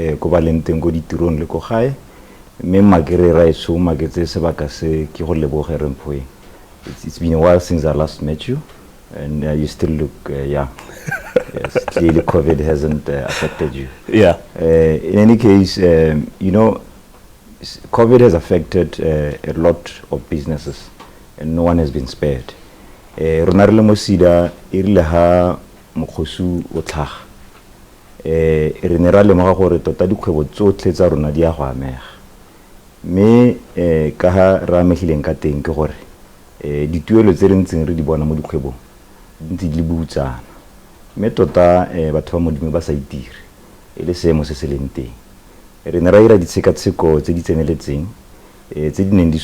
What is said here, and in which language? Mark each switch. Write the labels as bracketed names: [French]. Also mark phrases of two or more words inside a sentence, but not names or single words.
[English] It's been a while since I last met you, and you still look young. Yes, clearly COVID hasn't affected you. Yeah. In any case, COVID has affected a lot of businesses, and no one has been spared. [Tswana] CEDA mokgosu o tlhaga re ne ra lemoga gore tota dikgwebo tsotlhe tsa rona di a go amega mme ka ha ra amegileng ka teng ke gore dituelo tse re ntseng re di bona mo dikgwebong ntse di butsana mme tota batho ba modimo ba sa itire e le seemo se se leng teng re ne ra ira ditshekatsheko tse di tseneletseng tse di neng di